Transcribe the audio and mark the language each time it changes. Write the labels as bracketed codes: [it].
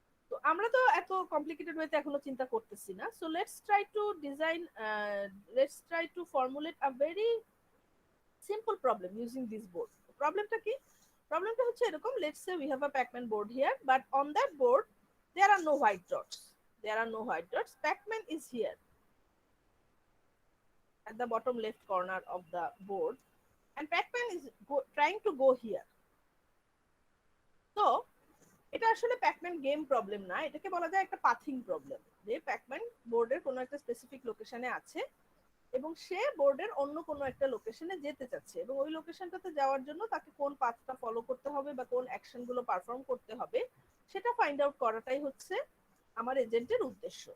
[bn] তো আমরা তো এত কমপ্লিকেটেড ওয়েতে এখনো চিন্তা করতেছি না। [en] So let's try to design, let's try to formulate a very simple problem using this board. [bn] প্রবলেমটা কি? প্রবলেমটা হচ্ছে এরকম, [en] Let's say we have a Pacman board here, but on that board there are no white dots. There are no white dots. Pac-Man is here at the bottom left corner of the board, and Pac-Man is trying to go here. [bn] So এটা আসলে Pac-Man game problem না, এটাকে বলা যায় একটা পাথিং problem. যে Pac-Man বোর্ডের কোনো একটা স্পেসিফিক লোকেশনে আছে এবং সে বোর্ডের অন্য কোনো একটা লোকেশনে যেতে চাচ্ছে, এবং ওই লোকেশনটাতে যাওয়ার জন্য তাকে কোন পাথটা ফলো করতে হবে বা কোন অ্যাকশনগুলো পারফর্ম করতে হবে সেটা ফাইন্ড আউট করাটাই হচ্ছে আমার এজেন্টের উদ্দেশ্য।